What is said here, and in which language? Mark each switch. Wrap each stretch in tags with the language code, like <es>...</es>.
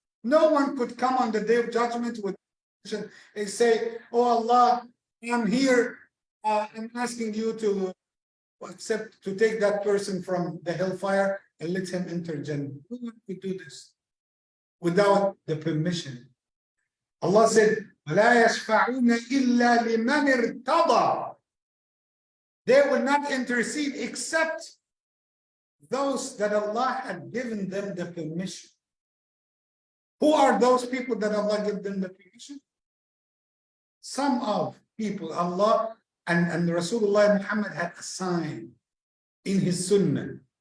<en>No one could come on the day of judgment with permission and say, oh Allah, I'm here. I'm asking you to accept, to take that person from the hellfire and let him enter Jannah. No one could do this without the permission.</en> <ar>Allah said, وَلَا يَشْفَعُونَ إِلَّا لِمَنِ ارْتَضَى.</ar> <en>They will not intercede except those that Allah had given them the permission. Who are those people that Allah gave them the permission? Some of people Allah and Rasulullah Muhammad had assigned in his sunnah.</en>